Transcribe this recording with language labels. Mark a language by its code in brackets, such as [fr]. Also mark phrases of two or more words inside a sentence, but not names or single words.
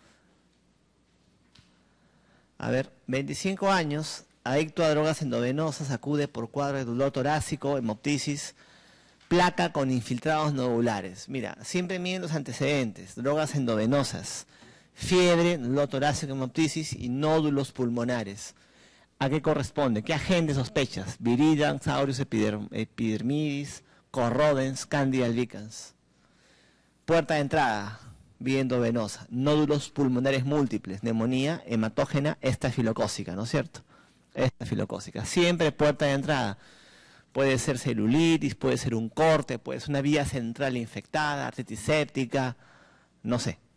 [es] A ver, 25 años, adicto a drogas endovenosas, acude por cuadro de dolor torácico, hemoptisis, placa con infiltrados nodulares. Mira, siempre miden los antecedentes, drogas endovenosas, fiebre, dolor torácico, hemoptisis y nódulos pulmonares. ¿A qué corresponde? ¿Qué agente sospechas? Viridans, aureus epidermidis, corrodens, candida albicans. Puerta de entrada, vía endovenosa, nódulos pulmonares múltiples, neumonía hematógena estafilocócica, ¿no es cierto? Estafilocócica. Siempre puerta de entrada. Puede ser celulitis, puede ser un corte, puede ser una vía central infectada, artritis séptica, no sé.